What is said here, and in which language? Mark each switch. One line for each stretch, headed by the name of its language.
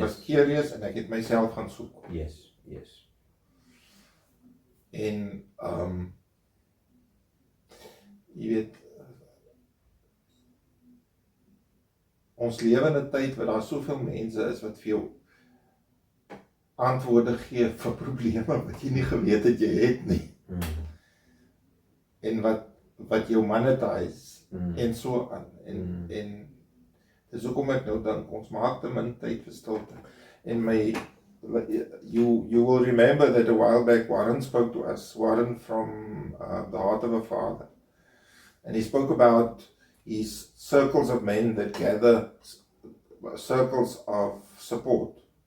Afrikaans: was curious en ek het myself gaan soek.
English: Yes, yes.
Afrikaans: En, jy weet, ons lewe in 'n tyd waar daar soveel mense is wat vir jou antwoorde gee vir probleme wat jy nie geweet het jy het nie. En wat jou monetize en so aan. En dis hoekom ek nou dink ons maak te min tyd vir stilte.
English: En you will remember that a while back Warren spoke to us, Warren from the Heart of a Father. And he spoke about his circles of men that gather, circles of support.